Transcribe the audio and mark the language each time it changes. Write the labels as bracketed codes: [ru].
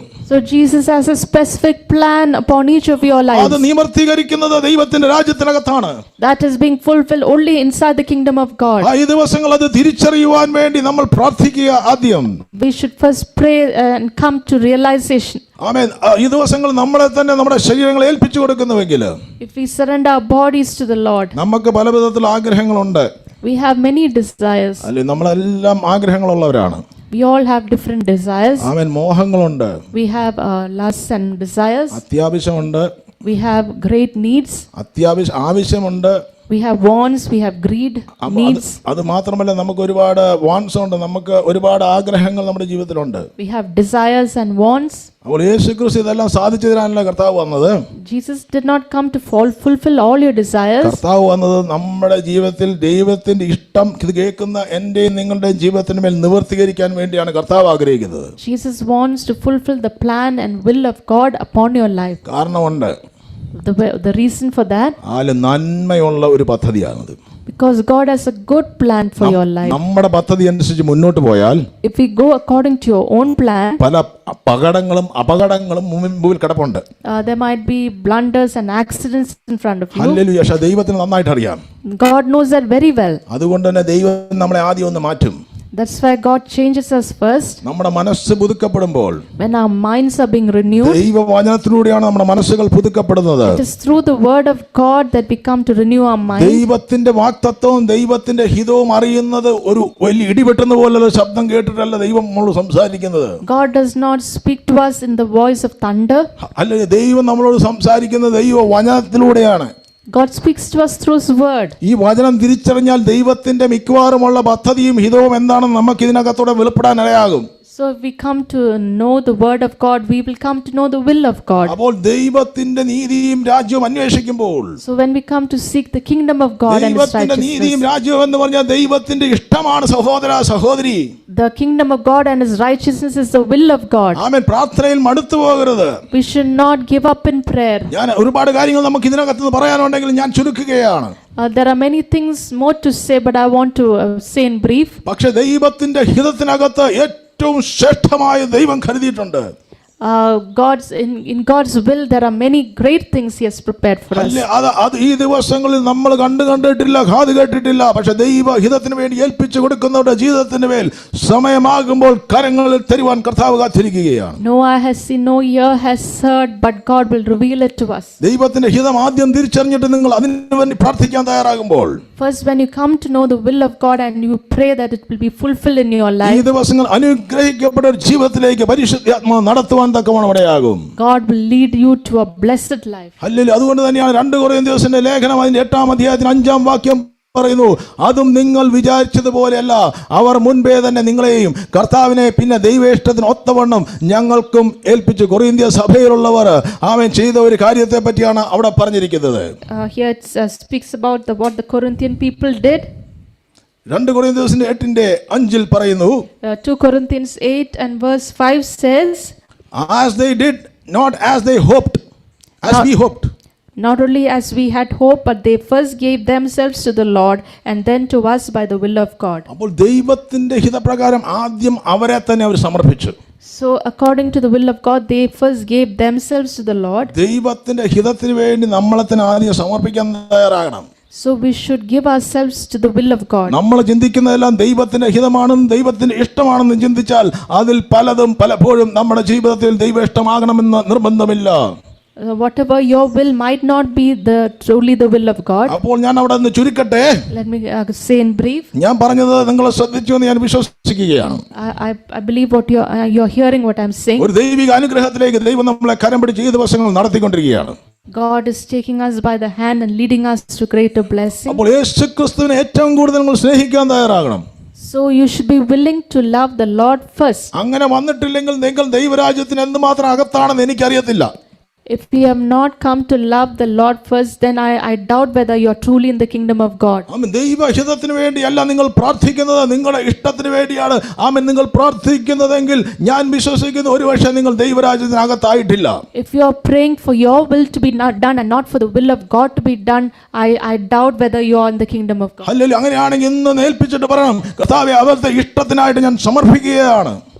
[en] So Jesus has a specific plan upon each of your lives. [ml] അത് നിവർത്തീകരിക്കുന്നത് ദൈവത്തിന്റെ രാജ്യത്തിനകത്താണ്. [en] That is being fulfilled only inside the kingdom of God. [ml] ഈ ദിവസങ്ങൾ അത് തിരിച്ചറിയുവാൻ വേണ്ടി നമ്മൾ പ്രാർത്ഥിക്കുക. ആദ്യം [en] We should first pray and come to realization. [ml] ആമേൻ. ഈ ദിവസങ്ങൾ നമ്മളെ തന്നെ നമ്മുടെ ശരീരങ്ങളെ ഏൽപ്പിച്ചു കൊടുക്കുന്നുവെങ്കിൽ, [en] If we surrender our bodies to the Lord, [ml] നമുക്ക് പല വിധത്തിലുള്ള ആഗ്രഹങ്ങളുണ്ട്. [en] we have many desires. [ml] അല്ലെ, നമ്മളെല്ലാം ആഗ്രഹങ്ങളുള്ളവരാണ്. [en] We all have different desires. [ml] Amen. മോഹങ്ങളുണ്ട്, [en] We have lusts and desires. [ml] അത്യാവശ്യമുണ്ട്, [en] We have great needs. [ml] ആവശ്യമുണ്ട്, [en] We have wants, we have greed, needs. [ml] അത് മാത്രമല്ല, നമുക്ക് ഒരുപാട് വാൺസ് ഉണ്ട്, നമുക്ക് ഒരുപാട് ആഗ്രഹങ്ങൾ നമ്മുടെ ജീവിതത്തിലുണ്ട്. [en] We have desires and wants. [ml] അപ്പോൾ യേശുക്രിസ്തു ഇതെല്ലാം സാധിച്ചു തരാനല്ല കർത്താവ് വന്നത്. [en] Jesus did not come to fulfill all your desires. [ml] കർത്താവ് വന്നത് നമ്മുടെ ജീവിതത്തിൽ ദൈവത്തിന്റെ ഇഷ്ടം ഇത് കേൾക്കുന്ന എന്റെയും നിങ്ങളുടെയും ജീവിതത്തിന് മേൽ നിവർത്തീകരിക്കാൻ വേണ്ടിയാണ് കർത്താവ് ആഗ്രഹിക്കുന്നത്. [en] Jesus wants to fulfill the plan and will of God upon your life. [ml] കാരണമുണ്ട്. [en] The reason for that, [ml] നന്മയുള്ള ഒരു പദ്ധതിയാണത്. [en] Because God has a good plan for your life. [ml] നമ്മുടെ പദ്ധതി അനുസരിച്ച് മുന്നോട്ട് പോയാൽ [en] If we go according to your own plan, [ml] പല അപകടങ്ങളും മുമ്പിൽ കിടപ്പുണ്ട്. [en] there might be blunders and accidents in front of you. [ml] Hallelujah. പക്ഷേ ദൈവത്തിന് നന്നായിട്ട് അറിയാം. [en] God knows that very well. [ml] അതുകൊണ്ട് തന്നെ ദൈവം നമ്മളെ ആദ്യം ഒന്ന് മാറ്റും. [en] That's why God changes us first. [ml] നമ്മുടെ മനസ്സ് പുതുക്കപ്പെടുമ്പോൾ [en] When our minds are being renewed, [ml] ദൈവവചനത്തിലൂടെയാണ് നമ്മുടെ മനസ്സുകൾ പുതുക്കപ്പെടുന്നത്. [en] it is through the word of God that we come to renew our mind. [ml] ദൈവത്തിന്റെ വാക്തത്വവും ദൈവത്തിന്റെ ഹിതവും അറിയുന്നത് ഒരു വലിയ ഇടിവെട്ടുന്ന പോലുള്ള ശബ്ദം കേട്ടിട്ടല്ല ദൈവം നമ്മളോട് സംസാരിക്കുന്നത്. [en] God does not speak to us in the voice of thunder. [ml] അല്ല, ദൈവം നമ്മളോട് സംസാരിക്കുന്നത് ദൈവവചനത്തിലൂടെയാണ്. [en] God speaks to us through His word. [ml] ഈ വചനം തിരിച്ചറിഞ്ഞാൽ ദൈവത്തിന്റെ മിക്കവാറുമുള്ള പദ്ധതിയും ഹിതവും എന്താണെന്ന് നമുക്ക് ഇതിനകത്തൂടെ വെളിപ്പെടാൻ ഇടയാകും. [en] So if we come to know the word of God, we will come to know the will of God. [ml] അപ്പോൾ ദൈവത്തിന്റെ നീതിയും രാജ്യവും അന്വേഷിക്കുമ്പോൾ, [en] So when we come to seek the kingdom of God and His [ml] ദൈവത്തിന്റെ നീതിയും [en] righteousness, [ml] രാജ്യവും എന്ന് പറഞ്ഞാൽ ദൈവത്തിന്റെ ഇഷ്ടമാണ് സഹോദര സഹോദരി. [en] the kingdom of God and His righteousness is the will of God. [ml] ആമേൻ. പ്രാർത്ഥനയിൽ മടുത്തു പോകരുത്. [en] We should not give up in prayer. [ml] ഞാൻ ഒരുപാട് കാര്യങ്ങൾ നമുക്ക് ഇതിനകത്ത് പറയാനുണ്ടെങ്കിൽ ഞാൻ ചുരുക്കുകയാണ്. [en] There are many things more to say, but I want to say in brief. [ml] പക്ഷെ ദൈവത്തിന്റെ ഹിതത്തിനകത്ത് ഏറ്റവും ശ്രേഷ്ഠമായ ദൈവം കരുതിയിട്ടുണ്ട്. [en] In God's will, there are many great things He has prepared for us. [ml] അത് ഈ ദിവസങ്ങളിൽ നമ്മൾ കണ്ടിട്ടില്ല, കാത് കേട്ടിട്ടില്ല. പക്ഷെ ദൈവ ഹിതത്തിന് വേണ്ടി ഏൽപ്പിച്ചു കൊടുക്കുന്നവരുടെ ജീവിതത്തിന് മേൽ സമയമാകുമ്പോൾ കരങ്ങളിൽ തരുവാൻ കർത്താവ് കാത്തിരിക്കുകയാണ്. [en] No eye has seen, no ear has heard, but God will reveal it to us. [ml] ദൈവത്തിന്റെ ഹിതം ആദ്യം തിരിച്ചറിഞ്ഞിട്ട് നിങ്ങൾ അതിനു വേണ്ടി പ്രാർത്ഥിക്കാൻ തയ്യാറാകുമ്പോൾ, [en] First, when you come to know the will of God and you pray that it will be fulfilled in your [ml] ഈ [en] life, [ml] ദിവസങ്ങൾ അനുഗ്രഹിക്കപ്പെട്ട ഒരു ജീവിതത്തിലേക്ക് പരിശുദ്ധാത്മാവ് നടത്തുവാൻ തക്കവണ്ണമിടയാകും. [en] God will lead you to a blessed life. [ml] Hallelujah. അതുകൊണ്ട് തന്നെയാണ് 2 കൊരിന്ത്യരുടെ ലേഖനം അതിന്റെ 8-ാം അധ്യായത്തിന് 5-ാം വാക്യം പറയുന്നു, അതും നിങ്ങൾ വിചാരിച്ചതുപോലെയല്ല, അവർ മുൻപേ തന്നെ നിങ്ങളെയും കർത്താവിനെ പിന്നെ ദൈവേഷ്ടത്തിന് ഒത്തവണ്ണം ഞങ്ങൾക്കും ഏൽപ്പിച്ചു. കൊരിന്ത്യ സഭയിലുള്ളവർ ആമേൻ ചെയ്ത ഒരു കാര്യത്തെ പറ്റിയാണ് അവിടെ പറഞ്ഞിരിക്കുന്നത്. [en] Here it speaks about what the Corinthian people did. [ml] 2 കൊരിന്ത്യരുടെ 8-ന്റെ 5 പറയുന്നു, [en] 2 Corinthians 8 and verse 5 says, as they did not as they hoped, as we hoped. Not only as we had hoped, but they first gave themselves to the Lord and then to us by the will of God. [ml] അപ്പോൾ ദൈവത്തിന്റെ ഹിതപ്രകാരം ആദ്യം അവരെ തന്നെ അവർ സമർപ്പിച്ചു. [en] So according to the will of God, they first gave themselves to the Lord. [ml] ദൈവത്തിന്റെ ഹിതത്തിന് വേണ്ടി നമ്മളെ തന്നെ ആദ്യം സമർപ്പിക്കാൻ തയ്യാറാകണം. [en] So we should give ourselves to the will of God. [ml] നമ്മൾ ചിന്തിക്കുന്നതെല്ലാം ദൈവത്തിന്റെ ഹിതമാണെന്നും ദൈവത്തിന്റെ ഇഷ്ടമാണെന്നും ചിന്തിച്ചാൽ അതിൽ പലതും പലപ്പോഴും നമ്മുടെ ജീവിതത്തിൽ ദൈവ ഇഷ്ടമാകണമെന്ന് നിർബന്ധമില്ല. [en] Whatever your will might not be truly the will of God. [ml] അപ്പോൾ ഞാൻ അവിടെ നിന്ന് ചുരുക്കട്ടെ. [en] Let me say in brief. [ml] ഞാൻ പറഞ്ഞത് നിങ്ങൾ ശ്രദ്ധിച്ചു എന്ന് ഞാൻ വിശ്വസിക്കുകയാണ്. [en] I believe what you're hearing what I'm saying. [ml] ഒരു ദൈവിക അനുഗ്രഹത്തിലേക്ക് ദൈവം നമ്മളെ കരം പിടിച്ച് ഈ ദിവസങ്ങൾ നടത്തിക്കൊണ്ടിരിക്കുകയാണ്. [en] God is taking us by the hand and leading us to greater blessing. [ml] അപ്പോൾ യേശുക്രിസ്തുവിനെ ഏറ്റവും കൂടുതൽ നിങ്ങൾ സ്നേഹിക്കാൻ തയ്യാറാകണം. [en] So you should be willing to love the Lord first. [ml] അങ്ങനെ വന്നിട്ടില്ലെങ്കിൽ നിങ്ങൾ ദൈവരാജ്യത്തിന് എന്തുമാത്രം അകത്താണെന്ന് എനിക്കറിയത്തില്ല. [en] If you have not come to love the Lord first, then I doubt whether you are truly in the kingdom of God. [ml] ആമേൻ. ദൈവഹിതത്തിന് വേണ്ടിയല്ല നിങ്ങൾ പ്രാർത്ഥിക്കുന്നത്, നിങ്ങളുടെ ഇഷ്ടത്തിന് വേണ്ടിയാണ് ആമേൻ നിങ്ങൾ പ്രാർത്ഥിക്കുന്നതെങ്കിൽ ഞാൻ വിശ്വസിക്കുന്നു ഒരുപക്ഷെ നിങ്ങൾ ദൈവരാജ്യത്തിനകത്തായിട്ടില്ല. [en] If you are praying for your will to be not done and not for the will of God to be done, I doubt whether you are in the kingdom of God. [ml] Hallelujah. അങ്ങനെയാണെങ്കിൽ ഇന്ന് ഏൽപ്പിച്ചിട്ട് പറയണം, കർത്താവേ അവിടുത്തെ ഇഷ്ടത്തിനായിട്ട് ഞാൻ സമർപ്പിക്കുകയാണ്.